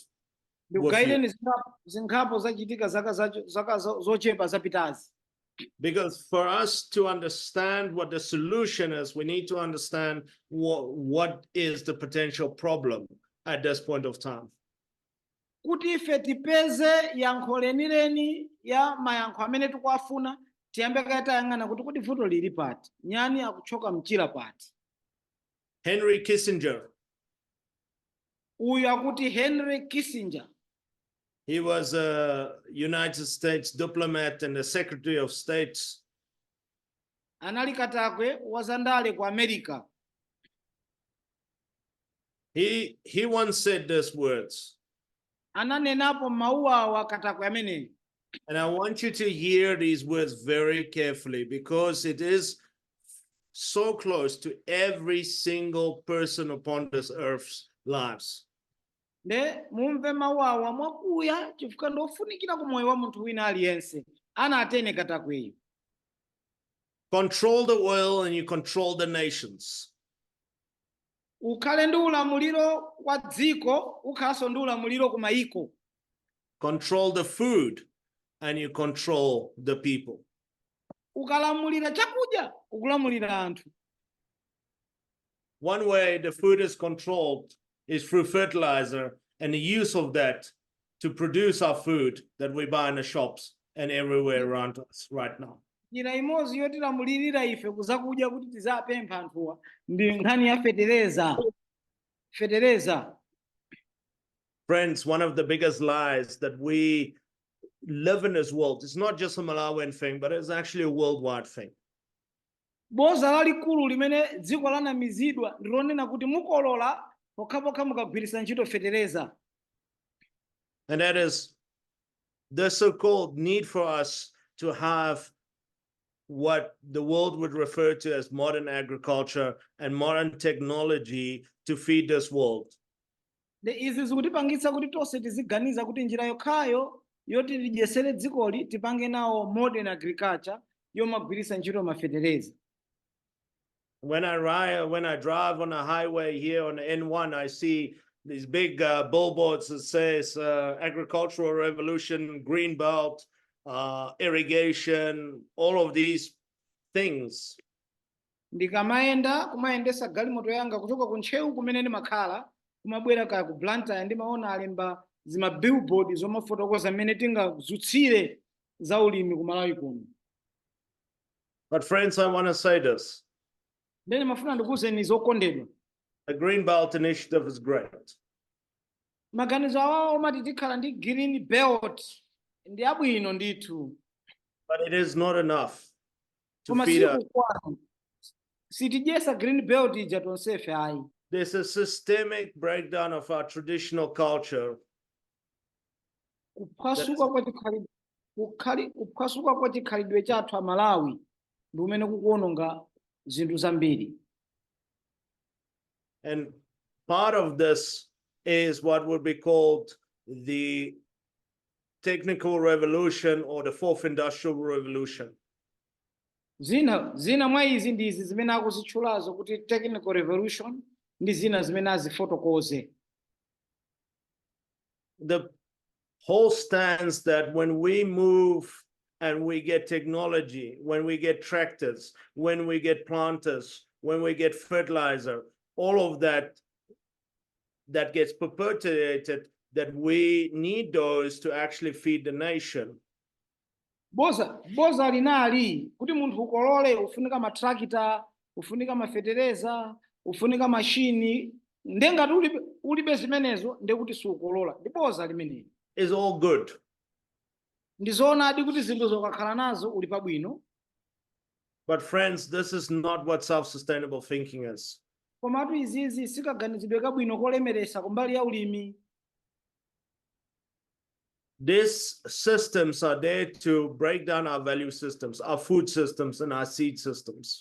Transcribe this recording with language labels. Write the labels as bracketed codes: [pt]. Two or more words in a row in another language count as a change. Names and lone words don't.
[ny] Ndikugaireni zinkhapo zachitika zaka zochepa zapitazi. [en] Because for us to understand what the solution is, we need to understand what is the potential problem at this point of time. [ny] Kuti ife tipeze yankho lenileni ya mayankho amene tikuafuna tiyambe tayang'ana kuti vuto lili pati, nyani akuchoka mchira pati. Henry Kissinger. Uyu akuti Henry Kissinger. [en] He was a United States diplomat and a Secretary of State. [ny] Anali katakwe wazandale ku America. [en] He once said these words. [ny] Ananenapo mauwa katakwe ameneyi. [en] And I want you to hear these words very carefully because it is so close to every single person upon this earth's lives. [ny] Ne mumve mauwa mwakuya chifukwa ndofunikira ku moyo wa munthu wina aliyense. Ana atene katakweyo. [en] Control the oil and you control the nations. [ny] Ukhale ndi ulamuliro wa dziko, ukhalanso ndi ulamuliro ku mayiko. [en] Control the food and you control the people. [ny] Ukalamulira chakudya, ukulamulira anthu. [en] One way the food is controlled is through fertilizer and the use of that to produce our food that we buy in the shops and everywhere around us right now. [ny] Njira imodzi yotilamulirira ife kuzakudya kuti tizapempha anthuwa ndi nkhani ya fetereza. [en] Friends, one of the biggest lies that we live in this world, it's not just a Malawian thing, but it's actually a worldwide thing. [ny] Boza lalikulu limene dziko lanamizidwa ndilonena kuti mukolola pokhapokha mukagwiritsa ntchito fetereza. [en] And that is the so-called need for us to have what the world would refer to as modern agriculture and modern technology to feed this world. [ny] Izi zikutipangitsa kuti tonse tiziganiza kuti njira yokhayo yoti tidyesere dzikoli tipange nawo [en] modern agriculture [ny] yomagwiritsa ntchito mafetereza. [en] When I drive on a highway here on the N1, I see these big billboards that says agricultural revolution, green belt, irrigation, all of these things. [ny] Ndikamayenda kumayendesa galimoto yanga kuchoka ku ntcheu kumene ndimakhala kumabwera kaya ku Blantyre ndimaona alemba zima billboard zomafotokoza mmene tingazutsire za ulimi ku Malawi kuno. [en] But friends, I want to say this. [ny] Ndene mafuna ndikuwuzeni zokondedwa. [en] The Green Belt Initiative is great. [ny] Maganizo awawo omati tikhala ndi [en] green belt [ny] ndi abwino ndithu. [en] But it is not enough to feed us. [ny] Sitidyesa [en] green belt [ny] ija tonsefe ayi. [en] There's a systemic breakdown of our traditional culture. [ny] Kuphwasuka kwa chikhalidwe chathu a Malawi ndi umene kukuononga zinthu zambiri. [en] And part of this is what would be called the technical revolution or the fourth industrial revolution. [ny] Zina mwa izi ndi izi zimene akuzitchulazo kuti [en] technical revolution [ny] ndi zina zimene azifotokoze. [en] The whole stance that when we move and we get technology, when we get tractors, when we get planters, when we get fertilizer, all of that gets perpetuated that we need those to actually feed the nation. [ny] boza linali kuti munthu ukolole ufunika matrakita, ufunika mafetereza, ufunika mashini, ndengati ulibe zimenezo ndekuti siukolola, ndi boza limeneli. [en] Is all good. [ny] Ndizoonadi kuti zinthu zokakhala nazo uli pabwino. [en] But friends, this is not what self-sustainable thinking is. [ny] Komatu izizi sikaganizidwe kabwino kolemeresa kumbali ya ulimi. [en] These systems are there to break down our value systems, our food systems, and our seed systems.